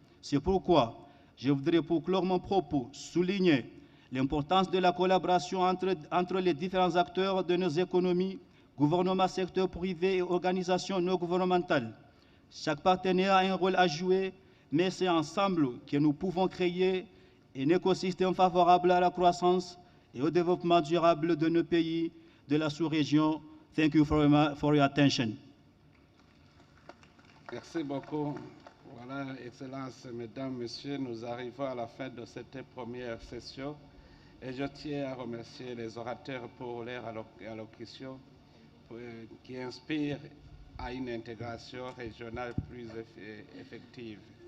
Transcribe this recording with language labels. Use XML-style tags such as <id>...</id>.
<fr>C'est pourquoi je voudrais, pour clore mon propos, souligner l'importance de la collaboration entre les différents acteurs de nos économies, gouvernements, secteur privé et organisations non gouvernementales. Chaque partenaire a un rôle à jouer, mais c'est ensemble que nous pouvons créer un écosystème favorable à la croissance et au développement durable de nos pays, de la sous-région.</fr> <en>Thank you for your attention.</en> <fr>Merci beaucoup. Voilà, Excellences, Mesdames, Messieurs, nous arrivons à la fin de cette première session et je tiens à remercier les orateurs pour leur allocution qui inspire à une intégration régionale plus effective.</fr>